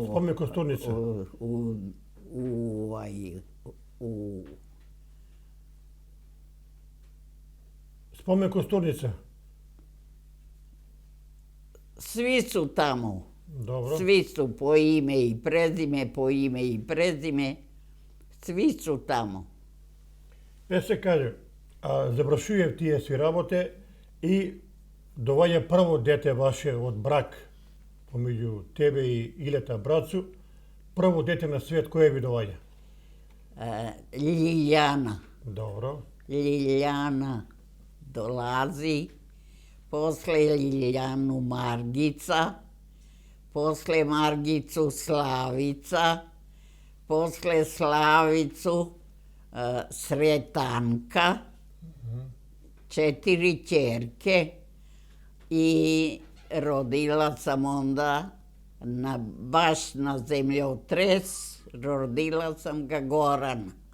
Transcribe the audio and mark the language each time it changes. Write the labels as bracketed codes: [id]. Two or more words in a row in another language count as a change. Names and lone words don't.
[sr] Spomen Kosturnica. Spomen Kosturnica. Svi su tamo. Dobro. Svi su po ime i prezime, svi su tamo. Se kaže, [mk] Завршујав тие си работе и доваѓа прво дете ваше од брак помеѓу тебе и Илета брацу. Прво дете на свет кое ви доваѓа? Лиљана. Добро. [sr] Лиљана долази, после Лиљану Маргица, после Маргицу Славица, после Славицу Сретанка, 4 ќерке и родила сам онда баш на земљотрес, родила сам га Горана.